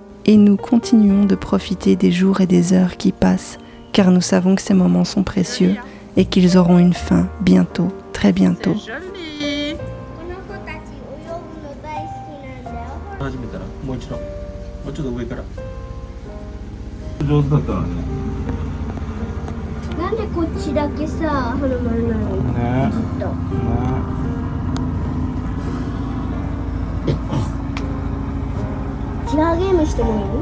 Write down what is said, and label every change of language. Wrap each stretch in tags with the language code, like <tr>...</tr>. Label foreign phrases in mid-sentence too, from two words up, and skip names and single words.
<fr>et nous continuons de profiter des jours et des heures qui passent, car nous savons que ces moments sont précieux et qu'ils auront une fin bientôt, très bientôt.</fr> <ja>始めたらもう一度もうちょっと上から上手だったのね。なんでこっちだけさ、花丸なのずっと。違うゲームしてもいい？</ja>